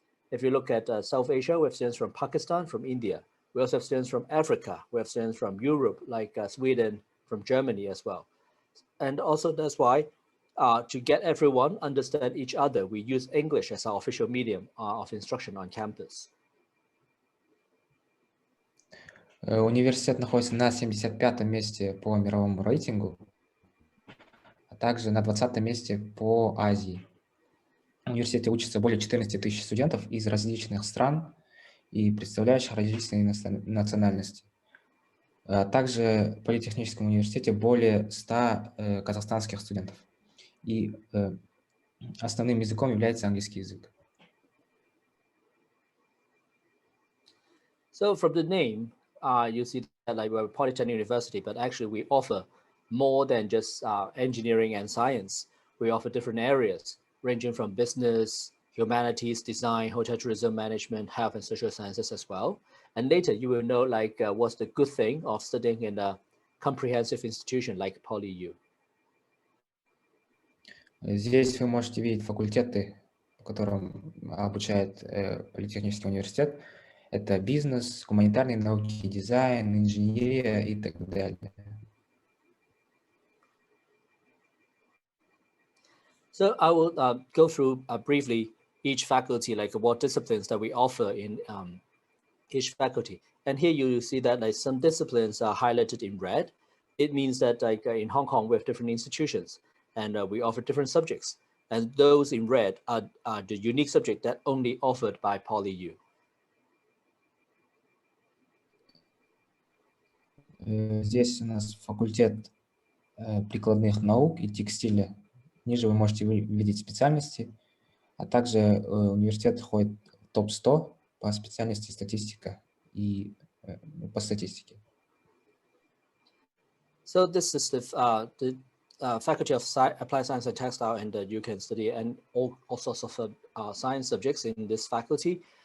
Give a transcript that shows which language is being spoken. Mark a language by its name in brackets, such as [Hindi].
[English] If you look at South Asia, we have students from Pakistan, from India. We also have students from Africa. We have students from Europe, like Sweden, from Germany as well. And also that's why to get everyone understand each other, we use English as our official medium of instruction on campus. [Russian] Университет находится на 75-м месте по мировому рейтингу, а также на 20-м месте по Азии. В университете учатся более 14 тысяч студентов из различных стран и представляющих различные национальности. Также в Политехническом университете более 100 казахстанских студентов. И основным языком является английский язык. [English] So from the name, you see that we're a Polytechnic University, but actually we offer more than just engineering and science. We offer different areas, ranging from business, humanities, design, hotel tourism management, health and social sciences as well. And later you will know what's the good thing of studying in a comprehensive institution like PolyU. [Russian] Здесь вы можете видеть факультеты в котором обучает Политехнический университет, это бизнес, гуманитарные науки, дизайн, инженерия и так далее. [English] So I will go through briefly each faculty, like what disciplines that we offer in each faculty. And here you see that like some disciplines are highlighted in red. It means that like in Hong Kong, we have different institutions and we offer different subjects. And those in red are the unique subject that only offered by PolyU. [Russian] Здесь у нас факультет прикладных наук и текстиля. Ниже вы можете видеть специальности, а также университет входит в топ-100 по специальности статистика и по статистике. [English] So this is the Faculty of Applied Science and Textile, and you can study and all sorts of science subjects in this faculty.